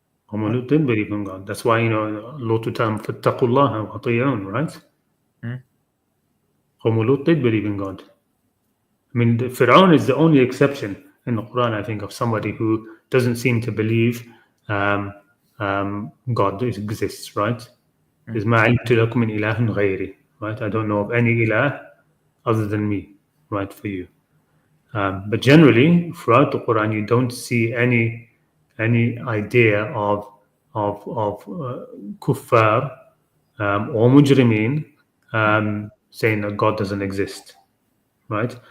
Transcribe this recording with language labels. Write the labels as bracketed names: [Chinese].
[English] Qawm Lut did believe in God. That's why, [Arabic] Lut tam fattaqullaha wa ati'un, [English] right? Qawm Lut did believe in God. I mean, the Fir'aun is the only exception in the Quran, I think, of somebody who doesn't seem to believe God exists, right? [Arabic] Is مَا عَلِمْتُ لَكُم مِّنْ إِلَهٍ غَيْرِي, right? [English] I don't know of any ilah other than me, right, for you. But generally, throughout the Quran, you don't see any idea of kuffar or mujrimeen saying that God doesn't exist, right?